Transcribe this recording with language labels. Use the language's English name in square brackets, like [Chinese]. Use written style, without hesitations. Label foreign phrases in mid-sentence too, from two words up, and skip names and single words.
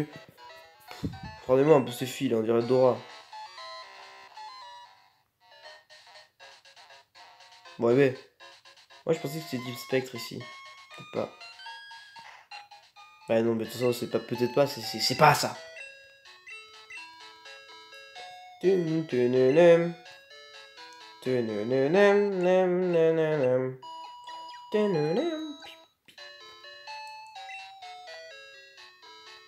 [French] Prenez-moi un peu ces fils, on dirait Dora. Bon, ouais. Moi je pensais que c'était Deep Spectre ici. Peut-être pas. Ouais, non, mais de toute façon, c'est pas, peut-être pas, c'est pas ça. Tum, tununem. Tununem, nem, nem, nem, nem. Tununem.